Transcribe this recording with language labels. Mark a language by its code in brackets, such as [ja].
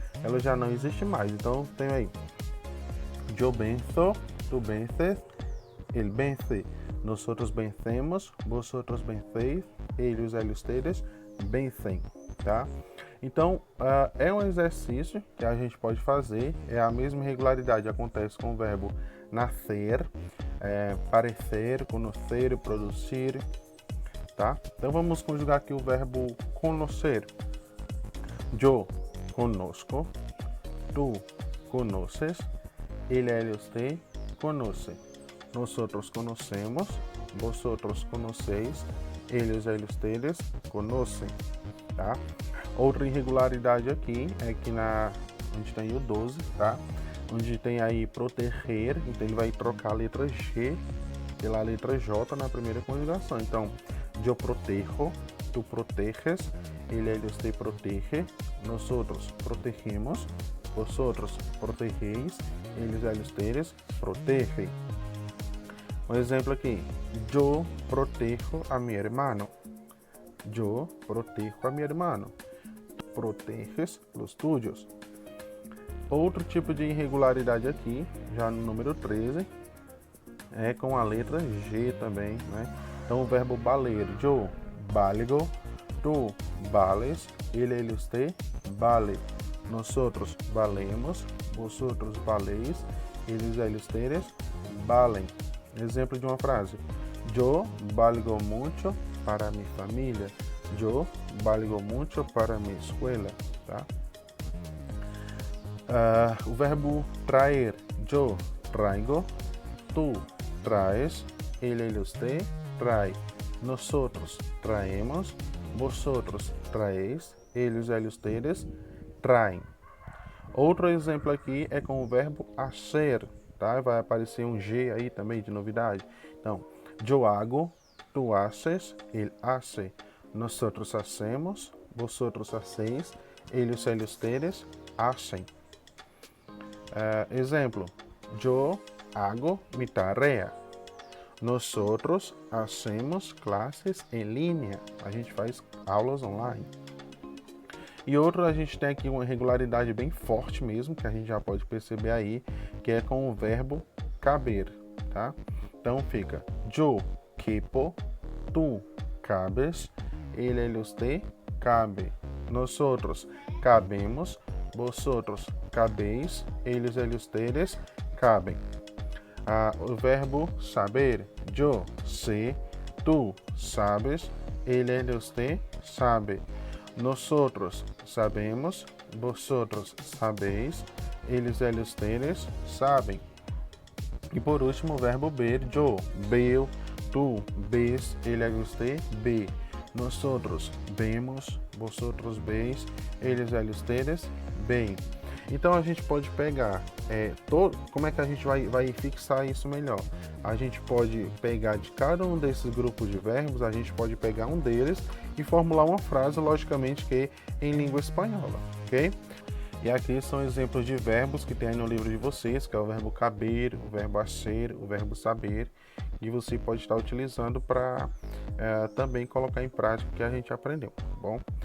[pt] ela já não existe mais. Então tem aí, [es] yo venzo, tú vences, él vence, nosotros vencemos, vosotros vencéis, ellos e ustedes vencem, tá? [pt] Então, é um exercício que a gente pode fazer, é a mesma regularidade, acontece com o verbo nascer, parecer, conhecer, produzir, tá? Então, vamos conjugar aqui o verbo conhecer. [es] Yo conozco, tú conoces, él, usted conoce, nosotros conocemos, vosotros conocéis, ellos e ustedes conocem, tá? [pt] Outra irregularidade aqui é que onde tem o 12, tá? Onde tem aí proteger, então ele vai trocar a letra G pela letra J na primeira conjugação. [es] Então, yo protejo, tú proteges, él, usted protege, nosotros protegemos, vosotros protegeis, ellos e ustedes protegem. [pt] Um exemplo aqui, [es] yo protejo a mi hermano. Yo protejo a mi hermano. Proteges los tuyos. [pt] Outro tipo de irregularidade aqui, já no número 13, é com a letra G também, né? Então o verbo valer, [es] yo valgo, tú vales, él, usted vale, nosotros valemos, vosotros valéis, ellos e ustedes valem. [pt] Exemplo de uma frase, [es] yo valgo mucho para mi familia. Yo valgo mucho para mi escuela, tá? [pt] O verbo [es] traer, yo traigo, tú traes, él, usted trae, nosotros traemos, vosotros traéis, ellos e ustedes traem. [pt] Outro exemplo aqui é com o verbo hacer, tá? Vai aparecer um G aí também de novidade. [es] Então, yo hago, tú haces, él hace, nosotros hacemos, vosotros hacéis, ellos e ustedes hacen. Exemplo, yo hago mi tarea. Nosotros hacemos clases en línea. [pt] A gente faz aulas online. E outro, a gente tem aqui uma irregularidade bem forte mesmo, que a gente já pode perceber aí, que é com o verbo caber, tá? Então fica, [es] yo quepo, tú cabes, él, usted cabe, nosotros cabemos, vosotros cabéis, ellos e ustedes cabem. [pt] O verbo saber, [es] yo sé, tú sabes, él, usted sabe, nosotros sabemos, vosotros sabéis, ellos e ustedes sabem. [pt] E por último o verbo ver, [es] yo veo, tú ves, él, usted ve, nosotros vemos, vosotros veis, ellos e ustedes veem. [pt] Então a gente pode pegar, como é que a gente vai fixar isso melhor? A gente pode pegar de cada um desses grupos de verbos, a gente pode pegar um deles e formular uma frase, logicamente que em língua espanhola, ok? E aqui são exemplos de verbos que tem aí no livro de vocês, que é o verbo caber, o verbo hacer, o verbo saber, e você pode estar utilizando para também colocar em prática o que a gente aprendeu, tá bom?